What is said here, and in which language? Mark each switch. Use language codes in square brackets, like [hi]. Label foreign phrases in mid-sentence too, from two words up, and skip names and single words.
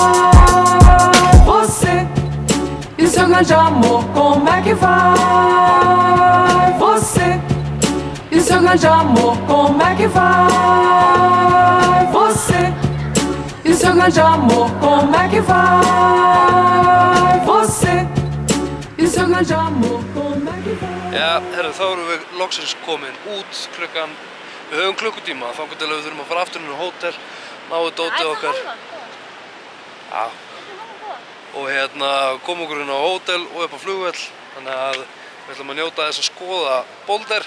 [pt] Você e seu grande amor, como é grande amor, como é que vai? Você e seu grande amor, como é que vai? Você e seu grande amor, como é que vai? [is] Já, herru, þá erum við loksins komin út klukkan. Við höfum klukkutíma, þannig til að við þurfum að fara aftur inn á hótel, náðu dótið okkar. Já. Og hérna komum okkur inn á hótel og upp á flugvöll, þannig að við ætlum að njóta þess að skoða Boulder.